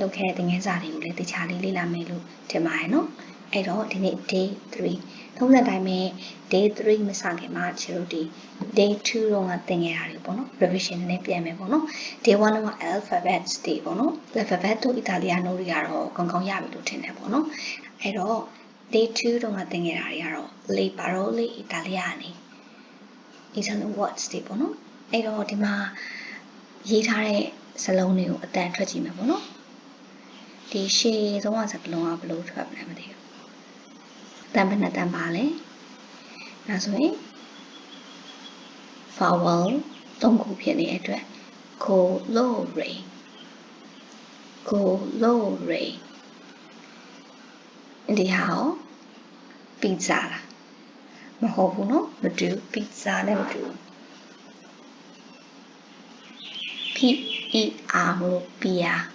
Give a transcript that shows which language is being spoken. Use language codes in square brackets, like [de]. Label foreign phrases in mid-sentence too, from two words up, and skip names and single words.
[my] လုပ်ခဲ့တဲ့သင်ခန်းစာတွေကိုလည်းတခြားလေးလေ့လာမယ်လို့ထင်ပါတယ်နော်။အဲ့တော့ဒီနေ့ Day 3ထုံးစံတိုင်းပဲ Day 3မစခင်မှာ ကျတို့ဒီ Day 2တော့ကသင်ခဲ့တာတွေပေါ့နော် revision နဲ့ပြန်မယ်ပေါ့နော်။ Day 1တော့ alphabets တွေပေါ့ နော် alphabet တို့ Italiano တွေကတော့ကောင်းကောင်းရပြီလို့ထင်တယ်ပေါ့နော်။အဲ့တော့ Day 2တော့ကသင်ခဲ့တာတွေကတော့ [it] le parole italiane [en] Italian words [my] တွေပေါ့နော်။အဲ့တော့ဒီမှာရေးထားတဲ့စလုံးတွေကိုအတန်ထွက်ကြည့်မယ်ပေါ့နော်ဒီရှေ့ဆုံးကစကလုံးကဘယ်လိုထွက်မလဲမသိဘူးတန်ဘယ်နှတန်ပါလဲဒါဆိုရင် vowel ၃ခုဖြစ်နေတဲ့အတွက် colore ဒီဟာရော pizza လားမဟုတ်ဘူးเนาะမတူ pizza နဲ့မတူP-E-R လို့ P-A